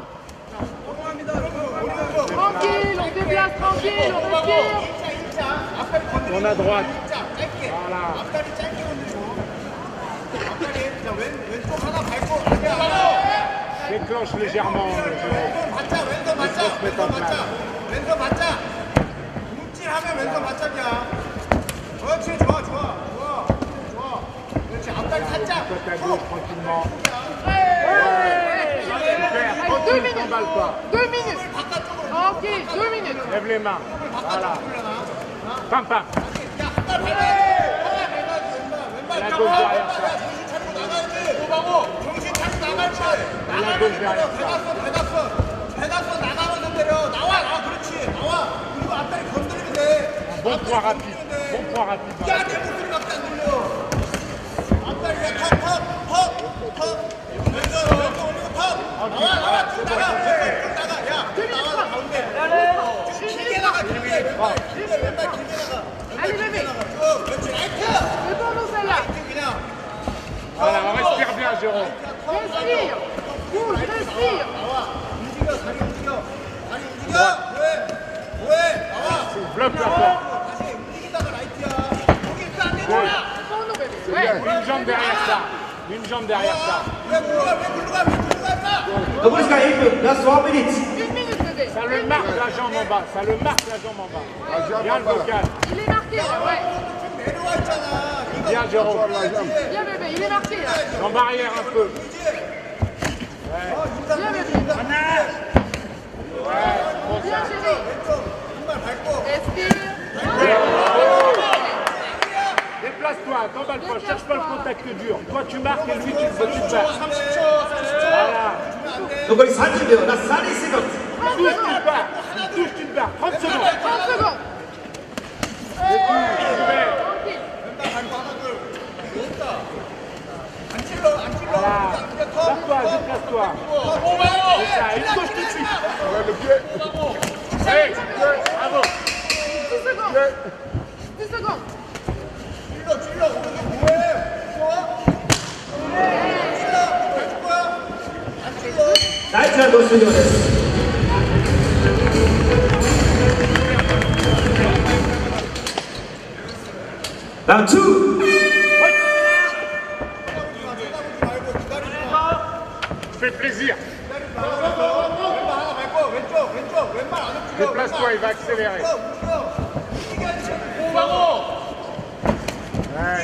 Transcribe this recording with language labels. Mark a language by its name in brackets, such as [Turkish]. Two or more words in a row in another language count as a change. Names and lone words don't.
[French] Tranquille, on déplace tranquille, on respire. Tourne à droite. Voilà. Déclenche légèrement. [Korean] 왼손 받자. 움찔하면 왼손 받자기야. 그렇지, 좋아. 그렇지, 앞다리 살짝. [French] Côte à gauche tranquillement. Allez, 2 minutes. 2 minutes. Tranquille, 2 minutes. Lève les mains. Voilà. Pam pam. La gauche derrière ça. [Korean] 정신 차리고 나가야지. [French] La gauche derrière ça. [Korean] 대각선 나가면서 때려. 나와. 그렇지. 나와. 그리고 앞다리 건드리면 돼. [French] Bon point rapide. [Korean] 야, 내 목소리밖에 안 들려. 앞다리 그냥 턱. 왼쪽 올리고 턱. 나와. 쭉 나가. 야, 나와 가운데. 길게 나가. 길게 왼발 길게 나가. [French] Allez bébé. [Korean] 그렇지. 라이트. [French] C'est pour nous celle-là. [Korean] 그냥. [French] Voilà, on respire bien, Jérôme. Respire. Bouge, respire. [Korean] 왜? 나와. [French] Bloque la porte. [Korean] 다시 움직이다가 라이트야. 거기 있다 안 [French] C'est pour nous bébé. Ouais. Une jambe derrière ça. Une jambe derrière ça. [Korean] 왜 굴러가 임마. Dobryska 1분, [English] last 1 minute. [French] 1 minute bébé. Ça le marque la jambe en bas. Bien le vocal. Il est marqué là, ouais. [Korean] 내려와 있잖아. [French] Bien, Jérôme. Bien bébé, il est marqué là. Jambe arrière un peu. Bien bébé. Bien chérie. Respire. Déplace-toi, t'emballe pas, cherche pas le contact dur. Toi tu marques et lui tu te bats. Voilà. [Japanese] 残り30秒、ラスト30 seconds. [French] Touche, tu te bats. Touche, tu te bats. 30 secondes. 30 secondes. Voilà. Déplace-toi, déplace-toi. C'est ça, une gauche tout de suite. Le pied. Allez, bravo. 10 secondes. 10 secondes. [Japanese] 第1ラウンド終了です。ラウンド2。 [French] Fais plaisir. Déplace-toi, il va accélérer. Ouais.